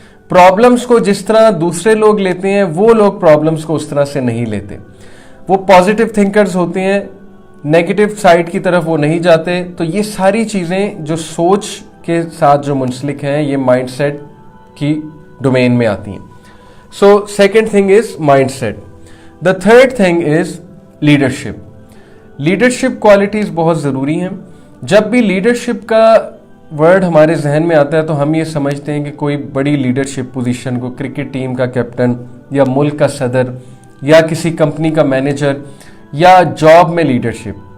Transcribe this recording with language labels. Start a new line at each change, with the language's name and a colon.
Hindi: Problems को जिस तरह दूसरे लोग लेते हैं वो लोग प्रॉब्लम्स को उस तरह से नहीं लेते। वो पॉजिटिव थिंकर्स होते हैं, नेगेटिव साइड की तरफ वो नहीं जाते। तो ये सारी चीज़ें जो सोच के साथ जो मुंसलिक हैं ये माइंडसेट की डोमेन में आती हैं।
English: So second thing is mindset. The third thing is leadership.
Hindi: Leadership qualities बहुत ज़रूरी हैं। जब भी leadership का वर्ड हमारे जहन में आता है तो हम ये समझते हैं कि कोई बड़ी लीडरशिप पोजीशन को, क्रिकेट टीम का कैप्टन या मुल्क का सदर या किसी कंपनी का मैनेजर या जॉब में लीडरशिप।